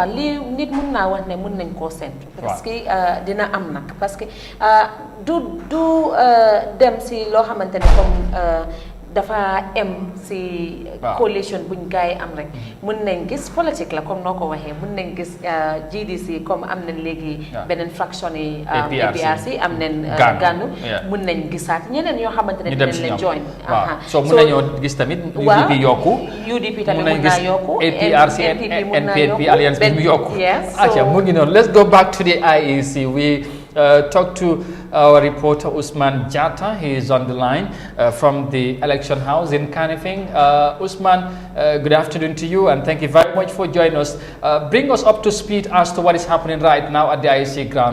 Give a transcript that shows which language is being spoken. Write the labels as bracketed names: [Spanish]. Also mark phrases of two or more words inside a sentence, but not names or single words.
[Wolof] lii nit mun naa wax ne mun nañ koo séntu. parce que dina am nag parce que du dem si loo xamante ne comme dafa em si coalition buñ gars yi am rek mun nañ gis politique la comme noo ko waxee mun nañ gis GDC comme am nañ léegi beneen fraction yi APRC am nañ gànnu mun nañ gisaat ñeneen yoo xamante ne dinañ leen join so mun nañoo gis tamit UDP yokku UDP tamit mun naa yokku APRC NPP alliance bi mu yokku acca mu ngi noonu [English] let's go back to the IEC talk to our reporter Usman Jata. He is on the line from the election house in Kanifing. Usman, good afternoon to you, and thank you very much for joining us. Bring us up to speed as to what is happening right now at the IEC ground.